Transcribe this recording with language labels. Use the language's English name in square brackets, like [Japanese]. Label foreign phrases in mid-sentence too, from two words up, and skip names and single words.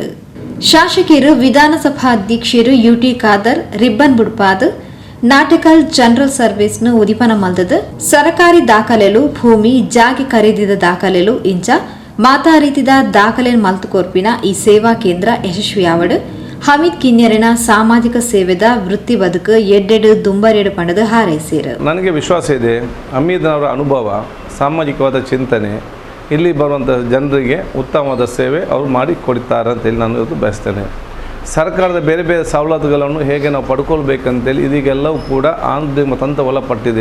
[Tulu] ಶಾಸಕರು ವಿಧಾನಸಭಾ ಅಧ್ಯಕ್ಷರು ಯುಟಿ ಖಾದರ್ ರಿಬ್ಬನ್ ಬುಡ್ಪಾದ್ ನಾಟಕಲ್ ಜನರಲ್ ಸರ್ವಿಸ್ನು ಉದಿಪನ ಮಲ್ದದ ಸರಕಾರಿ ದಾಖಲೆಲು ಭೂಮಿ ಜಾಗೆ ಖರೀದಿದ ದಾಖಲೆಲು ಇಂಚ ಮಾತಾ ರೀತಿದ ದಾಖಲೆ ಮಲ್ತು ಕೊರ್ಪಿನ ಈ ಸೇವಾ ಕೇಂದ್ರ ಯಶಸ್ವಿಯಾವಡು ಹಮೀದ್ ಕಿನ್ಯರಿನ ಸಾಮಾಜಿಕ ಸೇವೆದ ವೃತ್ತಿ ಬದುಕು ಎಡ್ಡೆಡು ದುಂಬರೆಡು ಪಂಡದು ಹಾರೈಸಿರು. [Kannada] ನನಗೆ ವಿಶ್ವಾಸ ಇದೆ, ಹಮೀದ್ನವರ ಅನುಭವ, ಸಾಮಾಜಿಕವಾದ ಚಿಂತನೆ, ಇಲ್ಲಿ ಬರುವಂಥ ಜನರಿಗೆ ಉತ್ತಮವಾದ ಸೇವೆ ಅವರು ಮಾಡಿ ಕೊಡ್ತಾರೆ ಅಂತೇಳಿ ನಾನು ಇವತ್ತು ಬಯಸ್ತೇನೆ. ಸರ್ಕಾರದ ಬೇರೆ ಬೇರೆ ಸವಲತ್ತುಗಳನ್ನು ಹೇಗೆ ನಾವು ಪಡ್ಕೊಳ್ಬೇಕಂತೇಳಿ ಇದೀಗೆಲ್ಲವೂ ಕೂಡ ಆಂತರಿಕ ತಂತ್ರ ಒಳಪಟ್ಟಿದೆ.